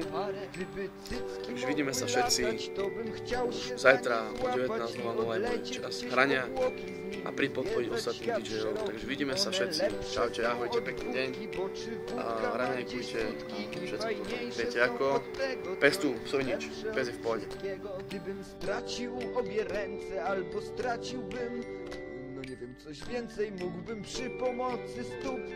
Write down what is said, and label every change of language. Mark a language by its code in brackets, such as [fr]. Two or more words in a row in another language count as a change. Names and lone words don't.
[sk] Takže vidíme sa všetci už zajtra o 19:00 je čas hrania a príď podporiť ostatných DJov. Takže vidíme sa všetci, čaute, ahojte, pekný deň a raňajkujte a všetko. Viete ako? Pes tu, psovi nič, pes je v pohode. [pl] Stracił obie ręce, albo straciłbym, no nie wiem, coś więcej mógłbym przy pomocy stóp